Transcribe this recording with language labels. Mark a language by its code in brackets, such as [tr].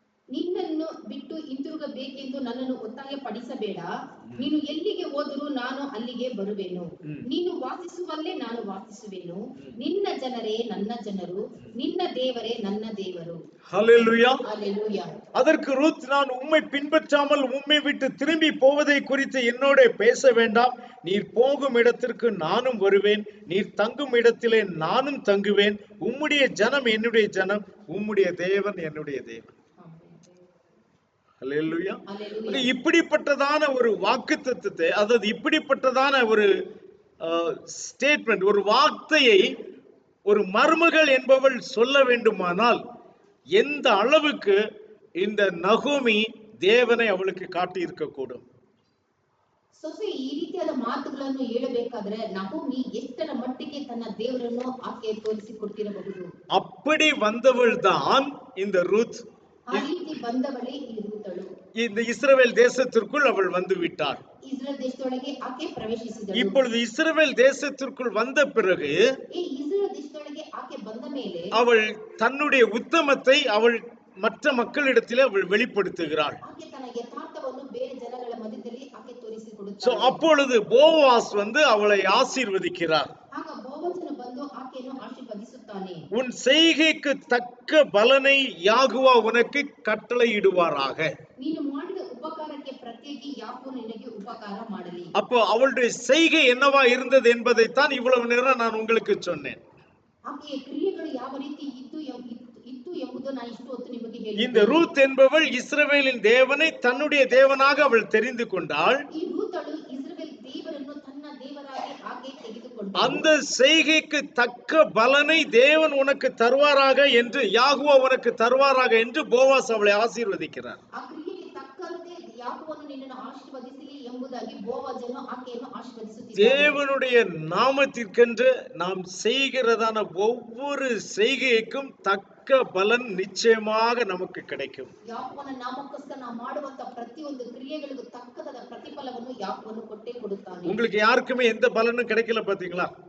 [kn] ನಿನ್ನನ್ನು ಬಿಟ್ಟು ಹಿಂತಿರುಗಬೇಕೆಂದು ನನ್ನನ್ನು ಒತ್ತಾಯ ಪಡಿಸಬೇಡ. ನೀನು ಎಲ್ಲಿಗೆ ಹೋದರೂ ನಾನು ಅಲ್ಲಿಗೆ ಬರುವೆನು. ನೀನು ವಾಸಿಸುವಲ್ಲೇ ನಾನು ವಾಸಿಸುವೆನು. ನಿನ್ನ ಜನರೇ ನನ್ನ ಜನರು, ನಿನ್ನ ದೇವರೇ ನನ್ನ ದೇವರು. [ta] ஹல்லேலூயா. ஹல்லேலூயா. அதற்கு ரூத், நான் உம்மை பின்பற்றாமல் உம்மை விட்டு திரும்பி போவதை குறித்து என்னோட பேச வேண்டாம். நீர் போகும் இடத்திற்கு நானும் வருவேன், நீர் தங்கும் இடத்திலே நானும் தங்குவேன். உம்முடைய ஜனம் என்னுடைய ஜனம், உம்முடைய தேவன் என்னுடைய தேவன். ஹல்லேலூயா. இப்படிப்பட்டதான ஒரு வாக்குத்தத்தத்தை, அதாவது இப்படிப்பட்டதான ஒரு ஸ்டேட்மெண்ட், ஒரு வார்த்தையை ஒரு மருமகள் என்பவள் சொல்ல வேண்டுமானால் எந்த அளவுக்கு இந்த நகோமி தேவனை அவளுக்கு காட்டி இருக்கக்கூடும். [kn] ಸೊಸೆ ಈ ರೀತಿಯಾದ ಮಾತುಗಳನ್ನು ಹೇಳಬೇಕಾದ್ರೆ ನಹೋಮಿ ಎಷ್ಟರ ಮಟ್ಟಿಗೆ ತನ್ನ ದೇವರನ್ನು ಆಕೆ ತೋರಿಸಿಕೊಟ್ಟಿರಬಹುದು. [ta] அப்படி வந்தவள் தான் இந்த ரூத். [kn] ಆ ರೀತಿ ಬಂದವಳೇ ಈ ರೂತಳು. [ta] இந்த இஸ்ரவேல் தேசத்திற்குள் அவள் வந்து விட்டாள். [kn] ಇಸ್ರೇಲ್ ದೇಶದೊಳಗೆ ಆಕೆ ಪ್ರವೇಶಿಸಿದಳು. [ta] இப்பொழுது இஸ்ரவேல் தேசத்திற்குள் வந்த பிறகு [kn] ಈ ಇಸ್ರೇಲ್ ದೇಶದೊಳಗೆ ಆಕೆ ಬಂದ ಮೇಲೆ [ta] அவள் தன்னுடைய உத்தமத்தை அவள் மற்ற மக்களிடத்திலே அவள் வெளிப்படுத்துகிறாள். [kn] ಆಕೆ ತನ್ನ ಯಥಾರ್ಥವನ್ನು ಬೇರೆ ಜನಗಳ ಮಧ್ಯದಲ್ಲಿ ಆಕೆ ತೋರಿಸಿಕೊಡುತ್ತಾಳೆ. [ta] சோ அப்பொழுது போவாஸ் வந்து அவளை ஆசீர்வதிக்கிறார். [kn] ಆಗ ಬೋವಜನು ಬಂದು ಆಕೆಯನ್ನು ಆಶೀರ್ವದಿಸುತ್ತಾನೆ. [ta] உன் செய்கைக்கு தக்க பலனை யாகுவா உனக்கு கட்டளையிடுவாராக. [kn] ನೀನು ಮಾಡಿದ ಉಪಕಾರಕ್ಕೆ ಪ್ರತಿಯಾಗಿ ಯಾಕೋ ನಿನಗೆ ಉಪಕಾರ ಮಾಡಲಿ. [ta] அப்போ அவளுடைய செய்கை என்னவா இருந்தது என்பதைத்தான் இவ்வளவு நேரம் நான் உங்களுக்கு சொன்னேன். [kn] ಆಕೆಯ ಕ್ರಿಯೆಗಳು ಯಾವ ರೀತಿ ಇತ್ತು ಎಂಬುದು ನಾನು ಇಷ್ಟು ಹೊತ್ತು ನಿಮಗೆ ಹೇಳಿದೆ. [ta] இந்த ரூத் என்பவள் இஸ்ரவேலின் தேவனை தன்னுடைய தேவனாக அவள் தெரிந்து கொண்டாள். [kn] ಈ ರೂತಳು ಇಸ್ರೇಲ್ ದೇವರನ್ನು ತನ್ನ ದೇವರಾಗಿ ಆಕೆ ತೆಗೆದುಕೊಂಡಳು. [ta] அந்த செய்கைக்கு தக்க பலனை தேவன் உனக்கு தருவாராக என்று, யாகுவா உனக்கு தருவாராக என்று போவாஸ் அவளை ஆசீர்வதிக்கிறார். [kn] ಆ ಕ್ರಿಯೆಗೆ ತಕ್ಕಂತೆ ಯಾಕೋಬನು ನಿನ್ನನ್ನು ಆಶೀರ್ವದಿಸಲಿ ಎಂಬುದಾಗಿ ಬೋವಜನು ಆಕೆಯನ್ನು ಆಶೀರ್ವದಿಸುತ್ತಿದ್ದಾನೆ. [ta] தேவனுடைய நாமத்திற்கென்று நாம் செய்கிறதான ஒவ்வொரு செய்கைக்கும் தக்க பலன் நிச்சயமாக நமக்கு கிடைக்கும். [kn] ಯಾಕೋಬನ ನಾಮಕ್ಕೋಸ್ಕರ ನಾವು ಮಾಡುವಂತ ಪ್ರತಿಯೊಂದು ಕ್ರಿಯೆಗಳಿಗೂ ತಕ್ಕದಾದ ಪ್ರತಿಫಲವನ್ನು ಯಾಕೋಬನು ಕೊಟ್ಟೇ ಕೊಡುತ್ತಾನೆ. [ta] உங்களுக்கு யாருக்குமே எந்த பலனும் கிடைக்கல பாத்தீங்களா?